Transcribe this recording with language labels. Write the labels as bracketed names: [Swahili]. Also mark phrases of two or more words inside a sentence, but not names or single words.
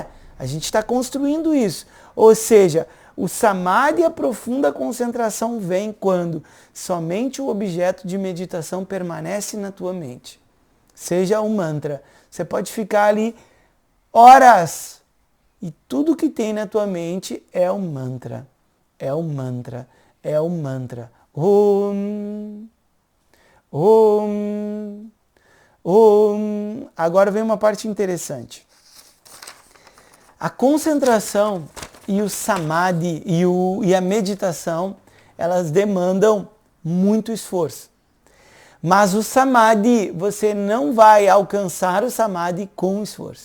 [Portuguese] A gente está construindo isso. Ou seja, o samadhi, a profunda concentração, vem quando somente o objeto de meditação permanece na tua mente. Seja um mantra. Você pode ficar ali horas e tudo que tem na tua mente é um mantra. É um mantra. É um mantra. Om. [Sanskrit] ॐ। ॐ. [Portuguese] Agora vem uma parte interessante. A concentração e o samadhi e a meditação, elas demandam muito esforço. Mas o samadhi, você não vai alcançar o samadhi com esforço.